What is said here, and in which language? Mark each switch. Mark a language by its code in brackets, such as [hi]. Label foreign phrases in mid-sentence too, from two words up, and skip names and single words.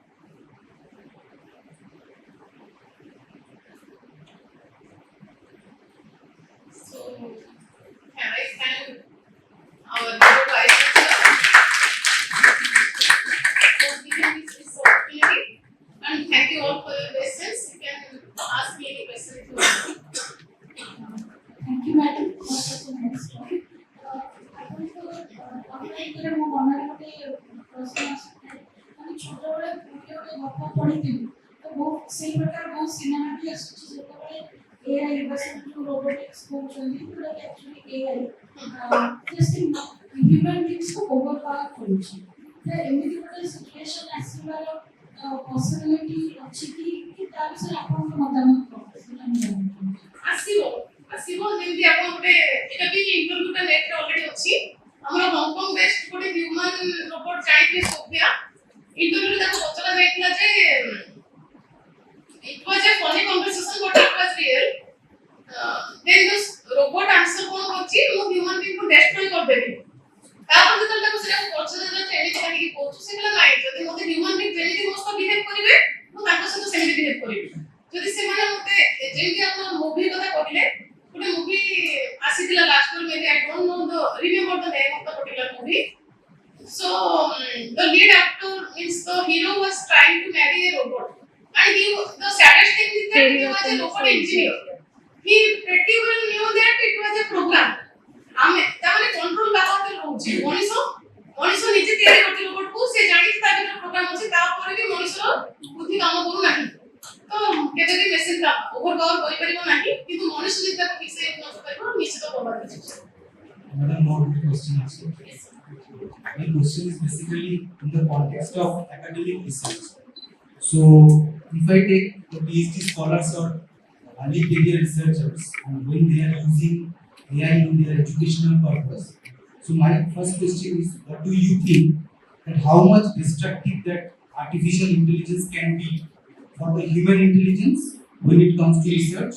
[en] So can I thank our dear vice chancellor for giving this opportunity, and thank you all for your questions. You can ask me any question if you want. Thank you, madam. That was a nice talk. [or] ଆପଣଙ୍କର ମୋ ମନରେ ଗୋଟେ ପ୍ରଶ୍ନ ଆସିଥାଏ ଆମେ ଛୋଟବେଳେ ଗୋଟେ ଗପ ପଢ଼ିଥିଲୁ ତ ବହୁତ ସେଇ ପ୍ରକାର ବହୁତ ସିନେମା ବି ଆସୁଛି ଯେତେବେଳେ ଏଆଇ ବା ଯୋଉ ରୋବୋଟିକ୍ସ କହୁଛନ୍ତି ଯୋଉଟାକି [en] actually AI just human [or] ବିଙ୍ଗସକୁ ଓଭରପାୱାର କରୁଛି ତ ଏମିତି ଗୋଟେ ସିଚୁଏସନ୍ ଆସିବାର ପସିବିଲିଟି ଅଛି କି ତା ବିଷୟରେ ଆପଣଙ୍କ ମତାମତ କ'ଣ ସେଇଟା ମୁଁ ଜାଣିବାକୁ ଆସିବ ଯେମିତି ଆପଣ ଗୋଟେ ଏଟା ବି ଇଣ୍ଟରଭ୍ୟୁଟା ନେଟରେ ଅଲରେଡି ଅଛି ଆମର ହଂକଂ ବେସ୍ଡ ଗୋଟେ [en] human robot [or] ଯାଇଥିଲେ ସୋଫିଆ ଇଣ୍ଟରଭ୍ୟୁରେ ତାକୁ ପଚରା ଯାଇଥିଲା ଯେ [en] it was a funny conversation but it was real then this robot answer [or] କଣ କରୁଛି ମୁଁ ହ୍ୟୁମାନ୍ ବିଙ୍ଗକୁ ଡେଷ୍ଟ୍ରୟ କରିଦେବି ତାପରେ ଯେତେବେଳେ ତାକୁ ସେଟା ପଚରା ଯାଇଥିଲା ଯେ ଏମିତି କାହିଁକି କହୁଛୁ ସେ କହିଲା ନାଇଁ ଯଦି ମୋତେ [en] human being [or] ଯେମିତି ମୋ ସହ ବିହେଭ୍ କରିବେ ମୁଁ ତାଙ୍କ ସହିତ ସେମିତି ବିହେଭ୍ କରିବି ଯଦି ସେମାନେ ମୋତେ ଯେମିତି ଆପଣ ମୁଭି କଥା କହିଲେ ଗୋଟେ ମୁଭି ଆସିଥିଲା [en] last time maybe I don't know the remember the name of the particular movie so the lead actor means the hero was trying to marry a robot and the saddest thing is that he was a robot engineer he pretty well knew that it was a program [or] ଆମେ ତାମାନେ କଣ୍ଟ୍ରୋଲ ବାହାରେ ରହୁଛି ମଣିଷ ନିଜେ ତିଆରି କରିଛି ରୋବଟକୁ ସେ ଜାଣିଛି ତା ଭିତରେ ପ୍ରୋଗ୍ରାମ ଅଛି ତାପରେ ବି ମଣିଷର ବୁଦ୍ଧି କାମ କରୁନାହିଁ ତ କେବେ ବି ମେସିନ୍ ଟା ଓଭରପାୱାର କରିପାରିବ ନାହିଁ କିନ୍ତୁ ମଣିଷ ଯଦି ତାକୁ ଠିକ୍ ସେ ୟୁଜ୍ କରିବ ନିଶ୍ଚିତ ପ୍ରଭାବ ପଡ଼ିବ [en] Madam, more question also. My question is basically in the context of academic research. So, if I take the PhD scholars or early career researchers and when they are using AI in their educational purpose, so my first question is, what do you think that how much destructive that artificial intelligence can be for the human intelligence when it comes to research?